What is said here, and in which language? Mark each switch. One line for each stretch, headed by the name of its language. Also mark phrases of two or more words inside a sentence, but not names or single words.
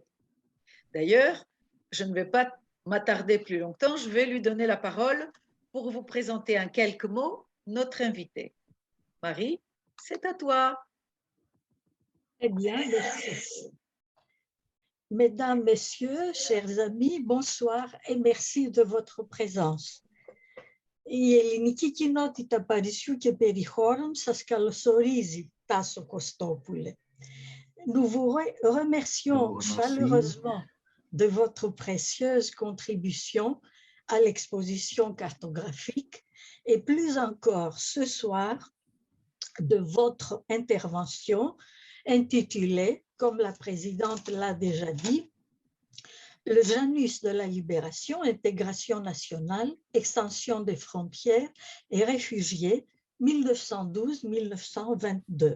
French: D'ailleurs, je ne vais pas m'attarder plus longtemps, je vais lui donner la parole pour vous présenter en quelques mots notre invitée. Marie, c'est à toi. Eh bien, merci. Mesdames, Messieurs, chers amis, bonsoir et merci de votre présence.
Greek: Η ελληνική κοινότητα Παρισιού και περιχώρων σας καλωσορίζει, Τάσο Κωστόπουλε.
French: Nous vous remercions chaleureusement de votre précieuse contribution à l'exposition cartographique et plus encore ce soir de votre intervention intitulée, comme la présidente l'a déjà dit, le Janus de la Libération, intégration nationale, extension des frontières et réfugiés 1912-1922.